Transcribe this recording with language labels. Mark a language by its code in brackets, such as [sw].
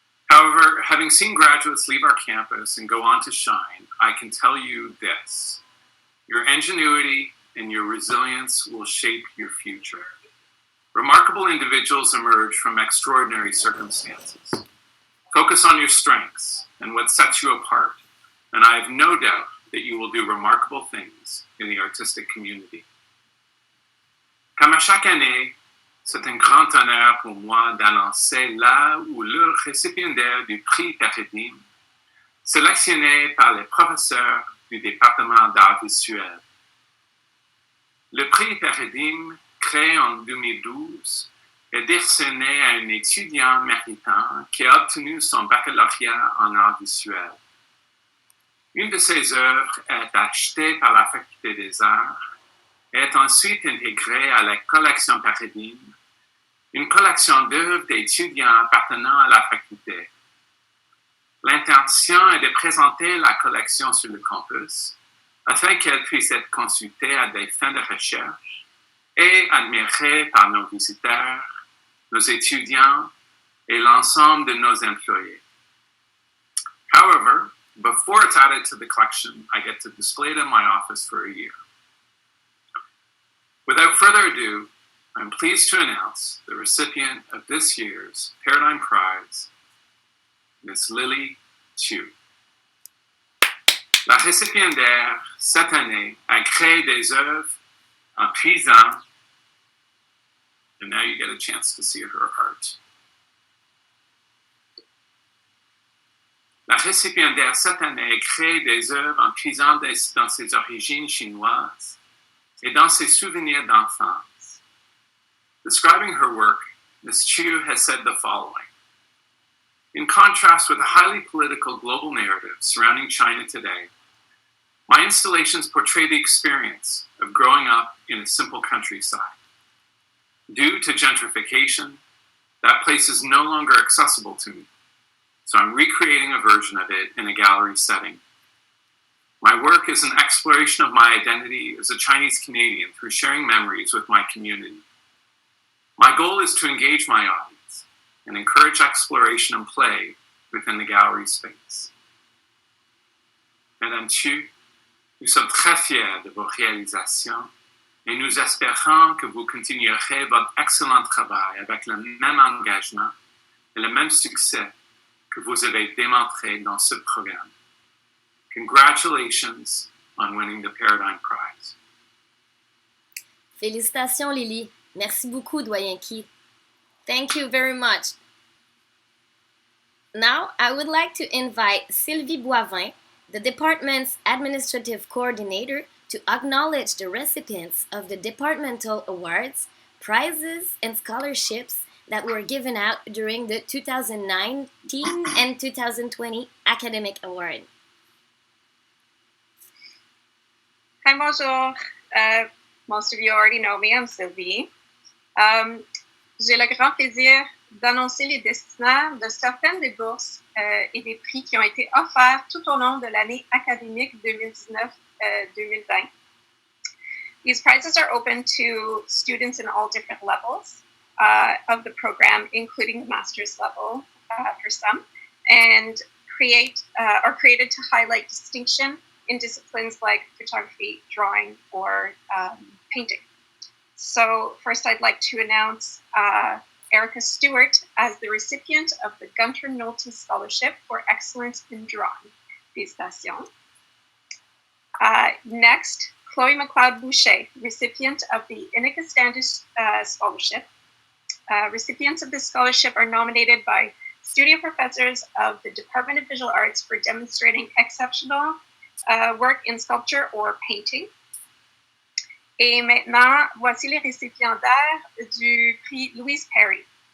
[en] However, having seen graduates leave our campus and go on to shine, I can tell you this: your ingenuity and your resilience will shape your future. Remarkable individuals emerge from extraordinary circumstances. Focus on your strengths and what sets you apart, and I have no doubt that you will do remarkable things in the artistic community. [fr] Comme à chaque année, c'est un grand honneur pour moi d'annoncer là où le récipiendaire du prix Paradigme, sélectionné par les professeurs du département d'Arts Visuels. Le prix Paradigme, créé en 2012, est décerné à un étudiant méritant qui a obtenu son baccalauréat en arts visuels. Une de ses œuvres est achetée par la Faculté des Arts et est ensuite intégrée à la collection Paradigme, une collection d'œuvres d'étudiants appartenant à la faculté. L'intention est de présenter la collection sur le campus afin qu'elle puisse être consultée à des fins de recherche et admirée par nos visiteurs, nos étudiants et l'ensemble de nos employés. [en] However, before it's added to the collection, I get to display it in my office for a year. Without further ado, I'm pleased to announce the recipient of this year's Paradigm Prize, Ms. Lily Chu. [fr] La récipiendaire, cette année, a créé des œuvres en puisant, [en] and now you get a chance to see her art. [fr] La récipiendaire cette année a créé des œuvres en puisant dans ses origines chinoises et dans ses souvenirs d'enfance. [en] Describing her work, Ms. Chu has said the following: in contrast with the highly political global narrative surrounding China today, my installations portray the experience of growing up in a simple countryside. Due to gentrification, that place is no longer accessible to me, so I'm recreating a version of it in a gallery setting. My work is an exploration of my identity as a Chinese Canadian through sharing memories with my community. My goal is to engage my audience and encourage exploration and play within the gallery space. [fr] Madame Chu, nous sommes très fiers de vos réalisations et nous espérons que vous continuerez votre excellent travail avec le même engagement et le même succès que vous avez démontré dans ce programme. [en] Congratulations on winning the Paradigm Prize. [fr] Félicitations, Lily. Merci beaucoup, Doyen Keith. [en] Thank you very much. Now, I would like to invite Sylvie Boivin, the department's administrative coordinator, to acknowledge the recipients of the departmental awards, prizes, and scholarships that were given out during the 2019 and 2020 academic award. Hi, [fr] bonjour. [en] Most of you already know me, I'm Sylvie. [fr] J'ai le grand plaisir d'annoncer les destinataires de certaines des bourses et des prix qui ont été offerts tout au long de l'année académique 2019-2020. [en] These prizes are open to students in all different levels of the program, including the master's level for some, and are created to highlight distinction in disciplines like photography, drawing, or painting. So first I'd like to announce Erica Stewart as the recipient of the Gunter Nolte Scholarship for Excellence in Drawing. [fr] Félicitations. [en] Next, Chloe McLeod-Boucher, recipient of the Inika Standish Scholarship. Recipients of this scholarship are nominated by studio professors of the Department of Visual Arts for demonstrating exceptional work in sculpture or painting. [fr] Et maintenant, voici les récipiendaires du prix Louise Perry.